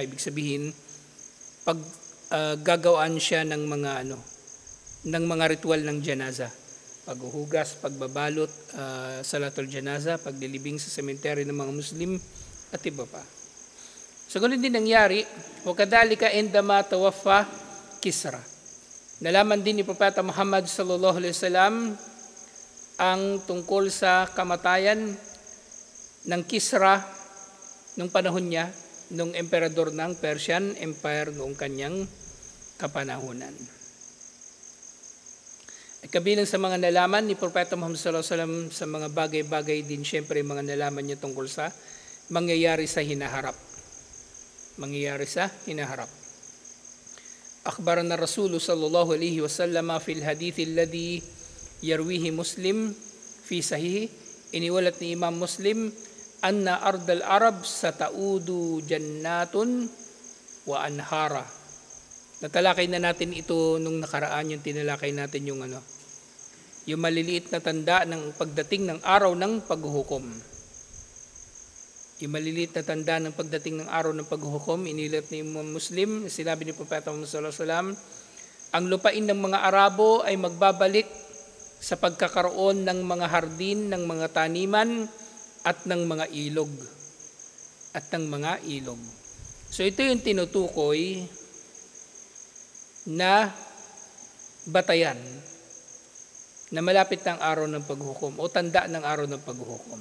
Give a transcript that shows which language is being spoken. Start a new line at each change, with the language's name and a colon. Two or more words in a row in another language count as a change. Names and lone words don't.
Filipino: Ibig sabihin, pag gagawaan siya ng mga ritual ng janaza. Paghuhugas, pagbabalot,
Arabic: صلاة الجنازة,
Filipino: paglilibing sa sementeryo ng mga Muslim, at iba pa. So, ganun din nangyari,
Arabic: وكذلك عندما توفي كسرى.
Filipino: Nalaman din ni Propeta Muhammad
Arabic: صلى الله عليه وسلم
Filipino: ang tungkol sa kamatayan ng Kisra nung panahon niya, nung emperador ng Persian Empire noong kanyang kapanahunan. At kabilang sa mga nalaman ni Propeta Muhammad
Arabic: صلى الله عليه وسلم
Filipino: sa mga bagay-bagay din siyempre mga nalaman niya tungkol sa mangyayari sa hinaharap. Mangyayari sa hinaharap.
Arabic: أخبرنا رسول صلى الله عليه وسلم في الحديث الذي يرويه مسلم في صحيح,
Filipino: iniwalat ni Imam Muslim,
Arabic: أن أرض العرب ستعود جنات وأنهارا.
Filipino: Natalakay na natin ito nung nakaraan, yung tinalakay natin yung maliliit na tanda ng pagdating ng araw ng paghuhukom. Yung maliliit na tanda ng pagdating ng araw ng paghuhukom, inilat ni Imam Muslim, sinabi ni Propeta Muhammad
Arabic: صلى الله عليه وسلم,
Filipino: ang lupain ng mga Arabo ay magbabalik sa pagkakaroon ng mga hardin, ng mga taniman, at ng mga ilog. So ito yung tinutukoy na batayan na malapit ng araw ng paghuhukom o tanda ng araw ng paghuhukom.